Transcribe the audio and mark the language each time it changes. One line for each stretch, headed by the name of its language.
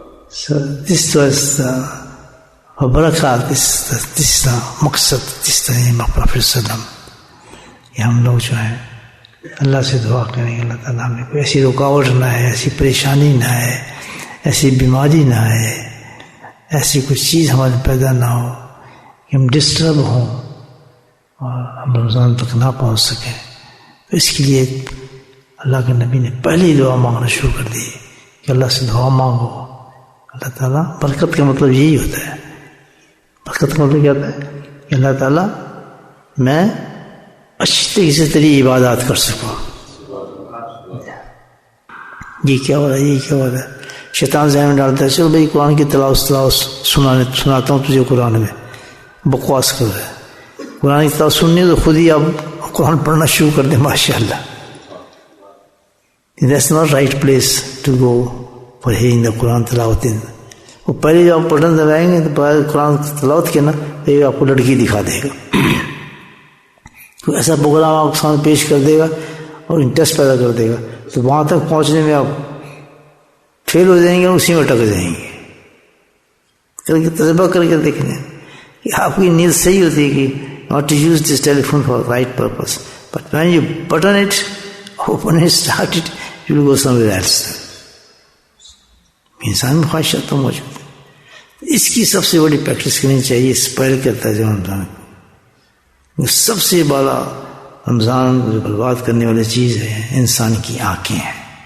English: So this was for barakat, this is the maqsad, this is the aim of Prophet Sallallahu.
Urdu: کہ ہم لوگ جو ہیں اللہ سے دعا کریں کہ اللہ تعالیٰ ہمیں کوئی ایسی رکاوٹ نہ ہے، ایسی پریشانی نہ ہے، ایسی بیماری نہ ہے، ایسی کچھ چیز ہمارے پیدا نہ ہو کہ ہم ڈسٹرب ہوں اور ہم رمضان تک نہ پہنچ سکیں. تو اس کے لیے اللہ کے نبی نے پہلی دعا مانگنا شروع کر دی کہ اللہ سے دعا مانگو. اللہ تعالیٰ برکت کا مطلب یہی ہوتا ہے. برکت کا مطلب کیا ہوتا ہے کہ اللہ تعالیٰ میں اچھی طریقے سے تیری عبادات کر سکوں. یہ کیا ہو رہا ہے، یہ کیا ہو رہا ہے. شیطان ذہن میں ڈالتا ہے چلو بھائی قرآن کی تلاوت سناتا ہوں تجھے قرآن میں، بکواس کر رہا ہے. قرآن کی تلاوت سننی تو خود ہی اب قرآن پڑھنا شروع کر دے. ماشاء اللہ.
English: That's not right place to go for hearing the Quran تلاوت.
Urdu: وہ پہلے جب آپ پڑھنے لگائیں گے تو قرآن تلاوت کے نا یہ آپ کو لڑکی دکھا دے گا، کوئی ایسا پروگرام آپ کے سامنے پیش کر دے گا اور انٹرسٹ پیدا کر دے گا، تو وہاں تک پہنچنے میں آپ فیل ہو جائیں گے اور اسی میں اٹک جائیں گے. کر کے تجربہ کر کے دیکھیں کہ آپ کی نیت صحیح ہوتی ہے کہ
English: not to use this telephone for right purpose, but when you button it, open it, start it, you will go somewhere else.
Urdu: انسان میں خواہشات تو موجود ہے. اس کی سب سے بڑی پریکٹس کرنی چاہیے اس پہل کرتا ہے رمضان کو. سب سے بڑا رمضان جو برباد کرنے والی چیز ہے انسان کی آنکھیں ہیں.